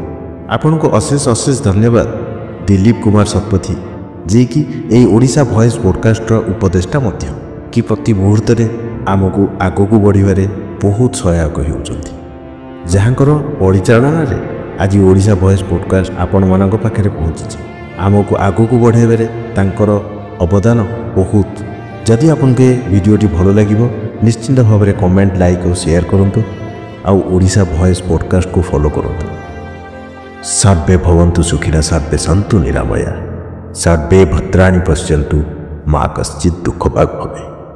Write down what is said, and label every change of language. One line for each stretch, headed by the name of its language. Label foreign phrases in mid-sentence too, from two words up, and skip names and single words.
Odia: ଆପଣଙ୍କୁ ଅଶେଷ ଅଶେଷ ଧନ୍ୟବାଦ ଦିଲ୍ଲୀପ କୁମାର ଶତପଥୀ, ଯିଏକି ଏହି ଓଡ଼ିଶା ଭଏସ୍ ପଡ଼କାଷ୍ଟର ଉପଦେଷ୍ଟା ମଧ୍ୟ, କି ପ୍ରତି ମୁହୂର୍ତ୍ତରେ ଆମକୁ ଆଗକୁ ବଢ଼ିବାରେ ବହୁତ ସହାୟକ ହେଉଛନ୍ତି, ଯାହାଙ୍କର ପରିଚାଳନାରେ ଆଜି ଓଡ଼ିଶା ଭଏସ୍ ପଡ଼କାଷ୍ଟ ଆପଣମାନଙ୍କ ପାଖରେ ପହଞ୍ଚିଛି। ଆମକୁ ଆଗକୁ ବଢ଼ାଇବାରେ ତାଙ୍କର ଅବଦାନ ବହୁତ। ଯଦି ଆପଣଙ୍କ ଭିଡିଓଟି ଭଲ ଲାଗିବ ନିଶ୍ଚିନ୍ତ ଭାବରେ କମେଣ୍ଟ ଲାଇକ୍ ଆଉ ଶେୟାର କରନ୍ତୁ ଆଉ ଓଡ଼ିଶା ଭଏସ୍ ପଡ଼କାଷ୍ଟକୁ ଫଲୋ କରନ୍ତୁ।
Sanskrit: सर्वे भवन्तु सुखिनः सर्वे सन्तु निरामया सर्वे भद्राणि पश्यन्तु मा कश्चित् दुःखभाग् भवेत्।